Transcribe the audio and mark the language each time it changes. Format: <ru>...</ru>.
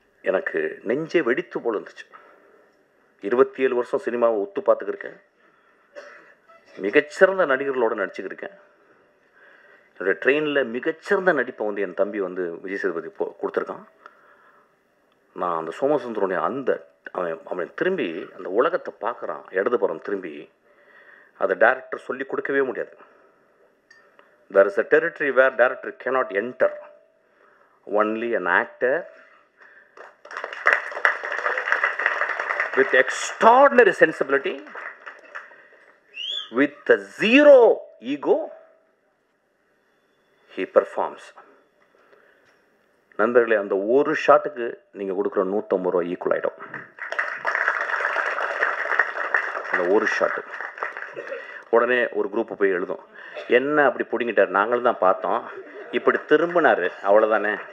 <ta>எனக்கு நெஞ்சே வெடித்து போல இருந்துச்சு. 27 வருஷம் சினிமாவை ஒத்து பார்த்துக்கிருக்கேன், மிகச்சிறந்த நடிகர்களோடு நடிச்சுக்கிருக்கேன். என்னுடைய ட்ரெயினில் மிகச்சிறந்த நடிப்பை வந்து என் தம்பி வந்து விஜய் சேதுபதி கொடுத்துருக்கான். நான் அந்த சோமசுந்தரனுடைய அவன் திரும்பி அந்த உலகத்தை பார்க்குறான், இடதுபுறம் திரும்பி. அதை டைரக்டர் சொல்லி கொடுக்கவே முடியாது.</ta> <en>There is a territory where director cannot enter. Only an actor with extraordinary sensibility, with a zero ego, he performs.</en> <ta>நண்பர்களே, அந்த ஒரு ஷாட்டுக்கு நீங்கள் கொடுக்குற 150 ரூபா ஈக்குவல் ஆகிடும். அந்த ஒரு ஷாட்டு உடனே ஒரு குரூப்பு போய் எழுதும், என்ன அப்படி பிடிங்கிட்டார், நாங்களும் தான் பார்த்தோம், இப்படி திரும்பினார், அவ்வளோதானே.</ta>